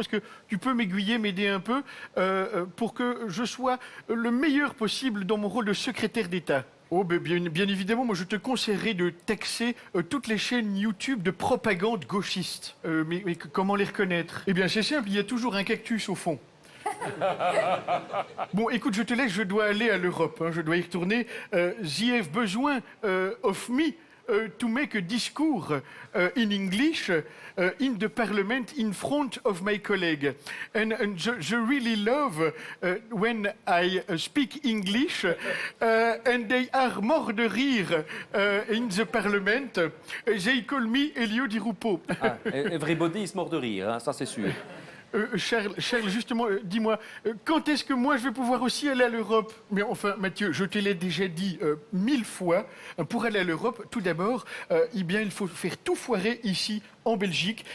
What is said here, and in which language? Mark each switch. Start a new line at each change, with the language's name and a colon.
French: Est-ce que tu peux m'aiguiller, m'aider un peu pour que je sois le meilleur possible dans mon rôle de secrétaire d'État? Oh, ben bien évidemment, moi je te conseillerais de taxer toutes les chaînes YouTube de propagande gauchiste. Mais comment les reconnaître? Eh bien c'est simple, il y a toujours un cactus au fond. Bon, écoute, je te laisse, je dois aller à l'Europe, hein, je dois y retourner. J'y
English: have
French: besoin
English: of me to make a
French: discours
English: in English in the parliament in front of my colleague. And
French: je
English: really love when I speak English and they are more
French: de rire
English: in the parliament. They call me Elio Di Rupo. Everybody is
French: mort de rire, hein, ça c'est sûr. Charles, justement, dis-moi, quand est-ce que moi je vais pouvoir aussi aller à l'Europe? Mais enfin, Mathieu, je te l'ai déjà dit 1000 fois, pour aller à l'Europe, tout d'abord, il faut faire tout foirer ici, en Belgique.